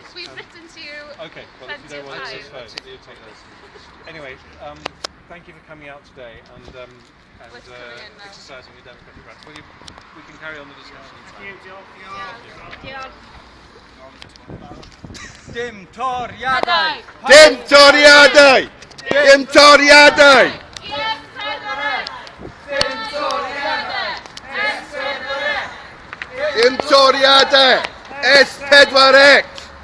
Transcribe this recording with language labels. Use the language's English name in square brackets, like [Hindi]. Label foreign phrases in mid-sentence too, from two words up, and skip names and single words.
[English] We've written to you. Okay, well, if you don't want to take those. Anyway, thank you for coming out today and exercising your democratic rights. We can carry on the discussion inside. [Welsh] Dim toriadau! Dim toriadau! Dim toriadau! Dim toriadau! S4C!